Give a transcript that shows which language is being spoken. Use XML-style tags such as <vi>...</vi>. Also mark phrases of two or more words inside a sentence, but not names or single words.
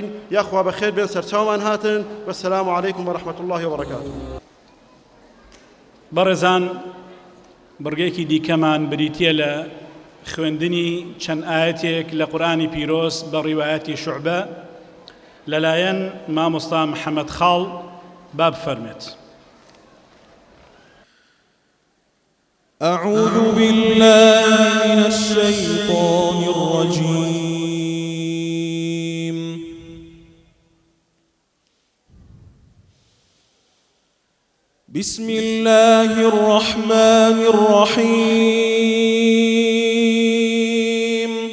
<ckb>یاخوا بەخێر بێن سەرچاومان هاتن.</ckb> <ar>وەسەلام عەلەیکم وەڕەحمەت الله وبەرەکاتوه.</ar> <ckb>بەڕێزان، بڕگەیەکی دیکەمان بریتیە لە خوێندنی چەند ئاەتێک لە قورئانی پیرۆز بە ڕیوایەتی شوعبە لەلایەن مامۆستا محەممەد خاڵ با بفەرمێت.</ckb> <ar>أعوذ بالله من الشيطان الرجيم. بسم الله الرحمن الرحيم.</ar>